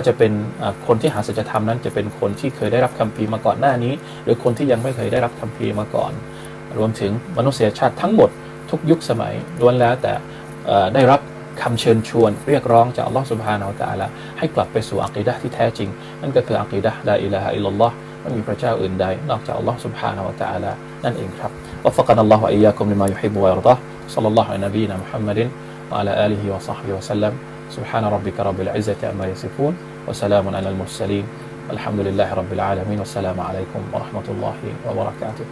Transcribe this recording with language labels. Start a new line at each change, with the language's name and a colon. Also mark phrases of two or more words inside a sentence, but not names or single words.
Thai: จะเป็นคนที่หาสัจธรรมนั้นจะเป็นคนที่เคยได้รับคัมภีร์มาก่อนหน้านี้หรือคนที่ยังไม่เคยได้รับคัมภีร์มาก่อนรวมถึงมนุษยชาติทั้งหมดทุกยุคสมัยล้วนแล้วแต่ได้รับคำเชิญชวนเรียกร้องจาก
Arabic: الله سبحانه وتعالى
Thai: ให้กลับไปสู่อะกีดะห์ที่แท้จริงนั่นก็คืออะกีดะห์
Arabic: لا إله إلا الله
Thai: ไม่มีพระเจ้าอื่นใดนอกจาก
Arabic: الله سبحانه وتعالى
Thai: นั่นเองครับ
Arabic: وفقنا الله وإياكم لما يحب ويرضاه. صلى الله على نبينا محمد وعلى آله وصحبه وسلم. سبحان ربك رب العزة عما يصفون وسلام على المرسلين. الحمد لله رب العالمين. والسلام عليكم ورحمة الله وبركاته.